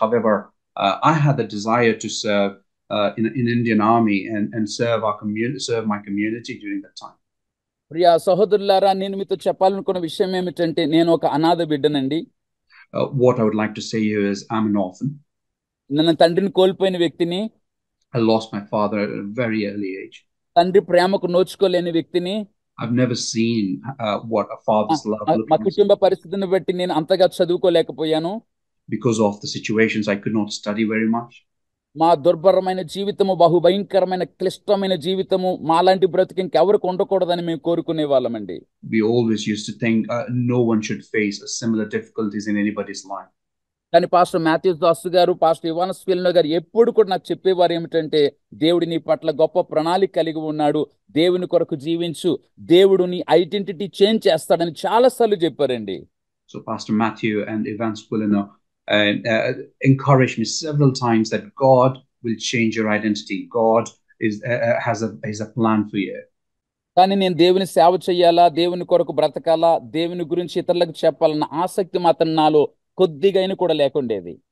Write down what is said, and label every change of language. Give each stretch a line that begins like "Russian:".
English: However, I had the desire to serve in Indian Army and serve my community during that time.
Telugu: Priya సహోదరులారా, నేను మీతో చెప్పాలనుకున్న విషయం ఏమిటంటే, నేను ఒక అనాథ బిడ్డనండి.
English: What I would like to say here is I'm an orphan.
Telugu: నన్ను తండ్రిని కోల్పోయిన వ్యక్తిని.
English: I lost my father at a very early age.
Telugu: తండ్రి ప్రేమకు నోచుకోలేని వ్యక్తిని.
English: I've never seen what a father's love looks
Telugu: మా
English: like.
Telugu: కుటుంబ పరిస్థితిని బట్టి నేను అంతగా చదువుకోలేకపోయాను.
English: Because of the situations, I could not study very much.
Telugu: మా దుర్భరమైన జీవితము, బహుభయంకరమైన క్లిష్టమైన జీవితము మాలాంటి బ్రతుకు ఇంకెవరికి ఉండకూడదని మేము కోరుకునే వాళ్ళమండి.
English: We always used to think no one should face similar difficulties in anybody's life.
Telugu: కానీ పాస్టర్ మాథ్యూస్ దాస్ గారు, పాస్టర్ ఇవాన్ స్పిలినో గారు ఎప్పుడు కూడా నాకు చెప్పేవారు ఏమిటంటే, దేవుడు నీ పట్ల గొప్ప ప్రణాళిక కలిగి ఉన్నాడు, దేవుని కొరకు జీవించు, దేవుడు నీ ఐడెంటిటీ చేంజ్ చేస్తాడని చాలా సార్లు చెప్పారండి.
English: So Pastor Matthew and Ivan Spolino encouraged me several times that God will change your identity. God has a plan for you.
Telugu: కానీ నేను దేవుని సేవ చేయాలా, దేవుని కొరకు బ్రతకాలా, దేవుని గురించి ఇతరులకు చెప్పాలన్న ఆసక్తి మాత్రం నాలో కొద్దిగైనా కూడా లేకుండేది.